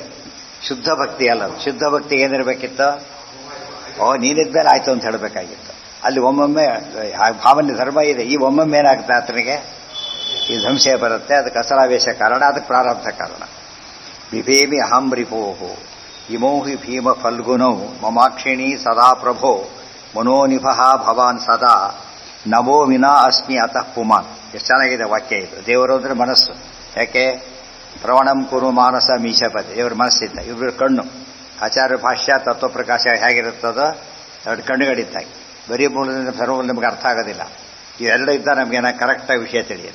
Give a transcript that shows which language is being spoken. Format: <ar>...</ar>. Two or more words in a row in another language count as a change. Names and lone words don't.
<kn>ಶುದ್ಧ ಭಕ್ತಿ ಅಲ್ಲ. ಶುದ್ಧ ಭಕ್ತಿ ಏನಿರಬೇಕಿತ್ತು? ನೀನಿದ್ಮೇಲೆ ಆಯ್ತು ಅಂತ ಹೇಳಬೇಕಾಗಿತ್ತು. ಅಲ್ಲಿ ಒಮ್ಮೊಮ್ಮೆ ಭಾವನೆ ಧರ್ಮ ಇದೆ. ಈ ಒಮ್ಮೊಮ್ಮೆ ಏನಾಗುತ್ತೆ ಆತನಿಗೆ ಈ ಸಂಶಯ ಬರುತ್ತೆ. ಅದಕ್ಕೆ ಅಸಲಾವೇಶ ಕಾರಣ, ಅದಕ್ಕೆ ಪ್ರಾರಬ್ಧ ಕಾರಣ.</kn> <sa>ಬಿಭೇಮಿ ಅಹಂ ರಿಪೋಹೋ ಇಮೌ ಹಿ ಭೀಮ ಫಲ್ಗುನೌ ಮಮಾಕ್ಷಿಣಿ ಸದಾ ಪ್ರಭೋ ಮನೋನಿಭ ಭವಾನ್ ಸದಾ ನವೋ ವಿನಾ ಅಸ್ಮಿ ಅತಃ ಪುಮಾನ್.</sa> <kn>ಎಷ್ಟು ಚೆನ್ನಾಗಿದೆ ವಾಕ್ಯ ಇದು. ದೇವರು ಅಂದರೆ ಮನಸ್ಸು. ಯಾಕೆ?</kn> <sa>ಪ್ರವಣಂ ಕುರು ಮಾನಸ ಮೀಶಪದೆ,</sa> <kn>ದೇವರ ಮನಸ್ಸಿದ್ದ. ಇಬ್ಬರು ಕಣ್ಣು. ಆಚಾರ್ಯ ಭಾಷ್ಯ ತತ್ವಪ್ರಕಾಶ ಹೇಗಿರುತ್ತದೋ ಎರಡು ಕಣ್ಣುಗಳಿದ್ದಾಗಿ. ಬರೀ ಮೂಲದಿಂದ ಸರ್ವಲ್ಲಿ ನಮಗೆ ಅರ್ಥ ಆಗೋದಿಲ್ಲ. ಇವೆರಡು ಇದ್ದ ನಮಗೇನ ಕರೆಕ್ಟಾಗಿ ವಿಷಯ ತಿಳಿಯುತ್ತೆ.</kn>